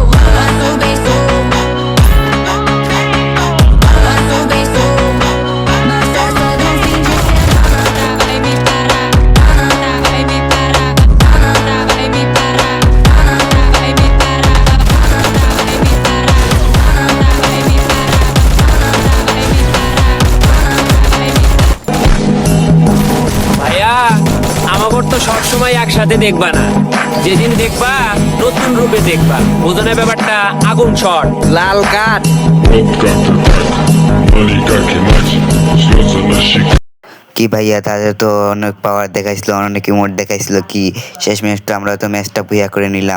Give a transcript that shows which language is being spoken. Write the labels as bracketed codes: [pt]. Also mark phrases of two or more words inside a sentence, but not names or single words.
[pt] Passo bem solto. Passo bem solto. Na festa do fim de semana, vai me parar. Vai me parar. Vai me parar. Vai me parar. Vai me parar. Vai me parar. Vai me [bn] ভাইয়া আমাগর তো সবসময় একসাথে দেখবা না, যেদিন দেখবা নতুন রূপে দেখবা, ওজনের ব্যাপারটা আগুন শট লাল কাঠ। কি ভাইয়া, তাদের তো অনেক পাওয়ার দেখাইছিল, অনেক ইমোট দেখাইছিল, কি শেষ ম্যাচটা আমরা তো ম্যাচটা বুইয়া করে নিলাম।